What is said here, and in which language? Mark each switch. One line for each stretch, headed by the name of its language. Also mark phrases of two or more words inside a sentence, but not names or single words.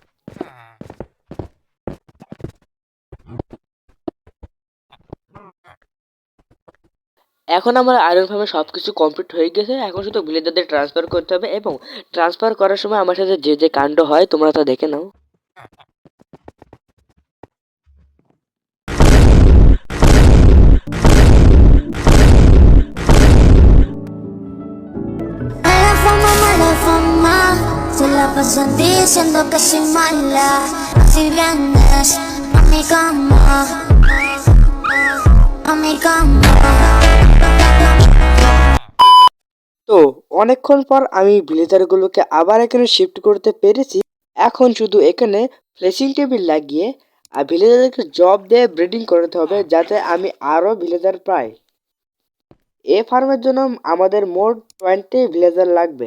Bangla: এখন আমার
English: iron farmে
Bangla: সব কিছু কমপ্লিট হয়ে গেছে, এখন শুধু ভিলেজারদের ট্রান্সফার করতে হবে, এবং ট্রান্সফার করার সময় আমার সাথে যে যে কাণ্ড হয় তোমরা তা দেখে নাও।
Spanish: Se la pasan diciendo que soy mala. Si vienes a mi cama, a mi cama.
Bangla: তো অনেকক্ষণ পর আমি ভিলেজারগুলোকে আবার এখানে শিফট করতে পেরেছি। এখন শুধু এখানে
English: fletching table
Bangla: লাগিয়ে আর ভিলেজারকে জব দিয়ে ব্রিডিং করতে হবে, যাতে আমি আরও ভিলেজার পাই। এ ফার্মের জন্য আমাদের মোট 20 ভিলেজার লাগবে।